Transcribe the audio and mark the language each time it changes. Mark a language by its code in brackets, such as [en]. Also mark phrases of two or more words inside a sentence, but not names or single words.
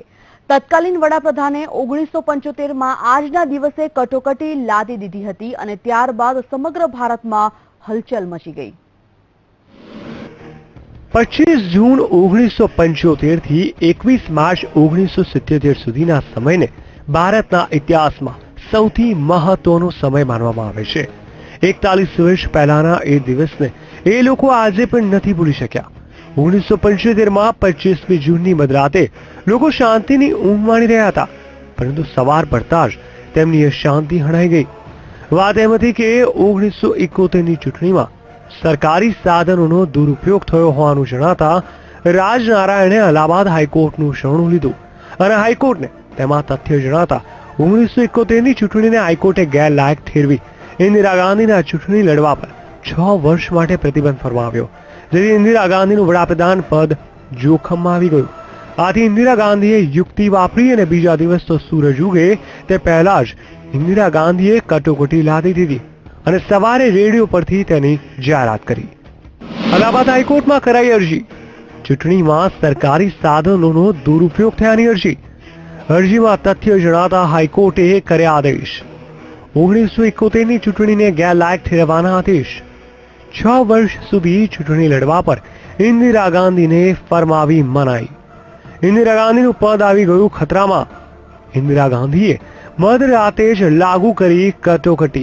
[gu] તત્કાલીન વડાપ્રધાને 1975 में આજના દિવસે કટોકટી લાદી દીધી હતી અને ત્યારબાદ સમગ્ર ભારતમાં હલચલ મચી ગઈ। 25 જૂન 1975 થી 21 માર્ચ 1977 સુધીના સમયને ભારતના ઇતિહાસમાં સૌથી મહત્વનો સમય માનવામાં આવે છે। 41 વર્ષ પહેલાના એ દિવસને એ લોકો આજે પણ નથી ભૂલી શક્યા। 1975 में 25 જૂનની મધરાતે લોકો શાંતિની ઊંઘ માણી રહ્યા હતા, પરંતુ સવાર પડતા જ તેમની એ શાંતિ હણાઈ ગઈ। વાત એમ હતી કે 1971 ની ચૂંટણીમાં સરકારી સાધનોનો દુરુપયોગ થયો હોવાનું જણાતા રાજનારાયણે અલ્હાબાદ હાઈકોર્ટનું શરણું લીધું અને હાઈકોર્ટને તેમાં તથ્ય જણાતા 1971 ની ચૂંટણીને હાઈકોર્ટે ગેરલાયક ઠેરવી ઇન્દિરા ગાંધીના ચૂંટણી લડવા પર 6 વર્ષ માટે પ્રતિબંધ ફરમાવ્યો, જેથી ઇન્દિરા ગાંધીનું વડાપ્રધાન પદ જોખમમાં આવી ગયું। આથી ઇન્દિરા ગાંધીએ યુક્તિ વાપરી અને બીજા દિવસ તો સૂરજ ઉગે તે પહેલા જ ઇન્દિરા ગાંધીએ કટોકટી લાદી દીધી અને સવારે રેડિયો પરથી તેની જાહેરાત કરી। અલાહાબાદ હાઈકોર્ટમાં કરાઈ અરજી। ચૂંટણીમાં સરકારી સાધનોનો દુરુપયોગ થયાની અરજી। અરજીમાં તથ્ય જણાતા હાઈકોર્ટે કર્યા આદેશ। 1971 ની ચૂંટણીને ગેરલાયક ઠેરવવાના આદેશ। 6 વર્ષ સુધી ચૂંટણી લડવા પર इंदिरा ગાંધીને ફરમાવી મનાઈ। इंदिरा ગાંધીનું પદ આવી ગયું ખતરામાં। इंदिरा ગાંધીએ મધરાતે જ લાગુ કરી કટોકટી।